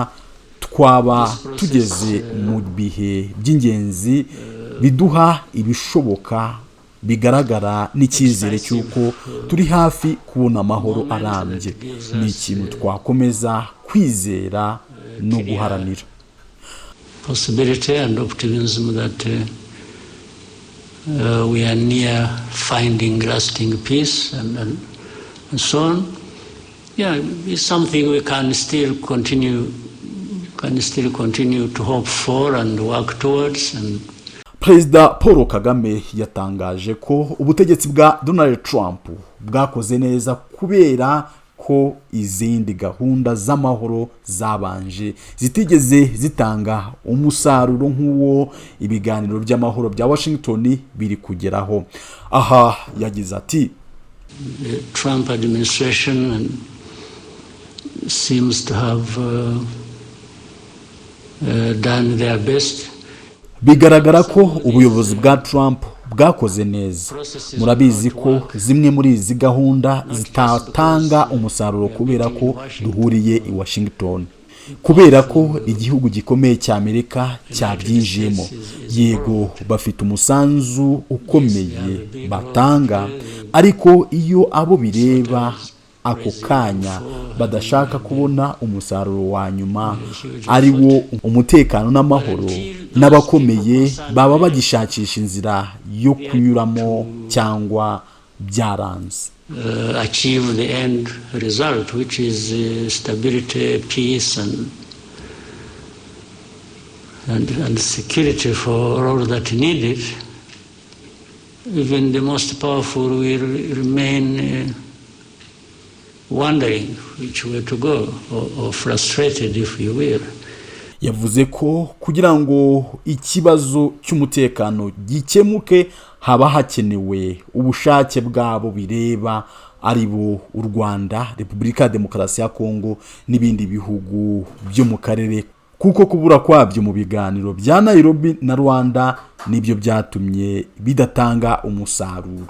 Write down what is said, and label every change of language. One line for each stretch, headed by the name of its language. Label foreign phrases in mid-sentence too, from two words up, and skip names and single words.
Kinyarwanda: Twaba tugeze mu bihe by'ingenzi biduha ibishoboka bigaragara n'icyizere cy'uko turi hafi kubona amahoro arambye. Ni ikintu twakomeza kwizera no guharanira.
English: Possibility and optimism that we are near finding lasting peace and so on. Yeah, it's something we can still continue to hope for and work towards. And
Kinyarwanda: Perezida Paul Kagame yatangaje ko ubutegetsi bwa Donald Trump bwakoze neza kubera ko izindi gahunda z'amahoro zabanje zitigeze zitanga umusaruro nk'uwo ibiganiro by'amahoro bya Washington biri kugeraho. Aha yagize ati,
English: the Trump administration seems to have done their best.
Kinyarwanda: Bigaragara ko ubuyobozi bwa Trump bwakoze neza. Murabizi ko zimwe muri izi gahunda zitatanga umusaruro kubera ko duhuriye i Washington, kubera ko igihugu gikomeye cy'Amerika cyabyinjiyemo. Yego, bafite umusanzu ukomeye batanga, ariko iyo abo bireba ako kanya badashaka kubona umusaruro wa nyuma ari wo umutekano n'amahoro, n'abakomeye baba bagishakisha inzira yo kunyuramo cyangwa byaranze.
English: Achieve the end result, which is stability, peace and security for all that needed. Even the most powerful will remain wondering which way to go, or frustrated if you will.
Kinyarwanda: Yavuze ko kugira ngo ikibazo cy'umutekano gikemuke haba hakenewe ubushake bwabo bireba, ari bo u Rwanda, Repubulika ya Demokarasi ya Kongo n'ibindi bihugu byo mu karere, kuko kubura kwabyo mu biganiro bya Nairobi na Rwanda nibyo byatumye bidatanga umusaruro.